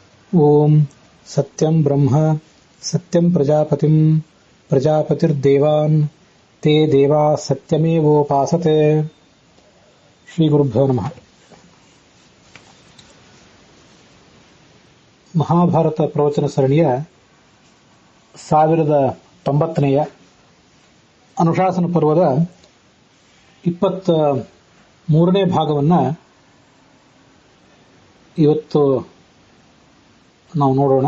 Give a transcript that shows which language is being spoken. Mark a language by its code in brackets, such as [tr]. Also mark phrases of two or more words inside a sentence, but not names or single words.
[sa] ओम सत्यं ब्रह्म सत्यं प्रजापतिं प्रजापतिर्देवान् ते देवा सत्यमेवोपासते। ಶ್ರೀ ಗುರುಭ್ಯೋ ನಮಃ. [kn] ಮಹಾಭಾರತ ಪ್ರವಚನ ಸರಣಿಯ 1090ನೆಯ ಅನುಶಾಸನ ಪರ್ವದ 23ನೇ ಭಾಗವನ್ನು ಇವತ್ತು ನಾವು ನೋಡೋಣ.